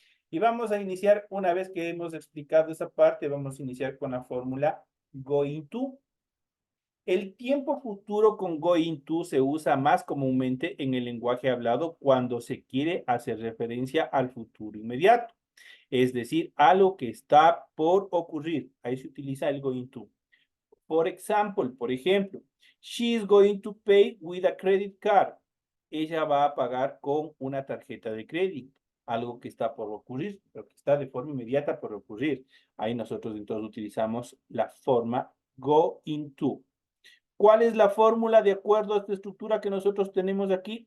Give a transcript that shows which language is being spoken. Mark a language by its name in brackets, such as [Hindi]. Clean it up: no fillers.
[Spanish] Y vamos a iniciar, una vez que hemos explicado esa parte, vamos a iniciar con la fórmula going to. El tiempo futuro con going to se usa más comúnmente en el lenguaje hablado cuando se quiere hacer referencia al futuro inmediato, es decir, algo que está por ocurrir. Ahí se utiliza el going to. Por ejemplo, [English] she is going to pay with a credit card. [Spanish] Ella va a pagar con una tarjeta de crédito, algo que está por ocurrir, pero que está de forma inmediata por ocurrir. Ahí nosotros entonces utilizamos la forma going to. ¿Cuál es la fórmula de acuerdo a esta estructura que nosotros tenemos aquí?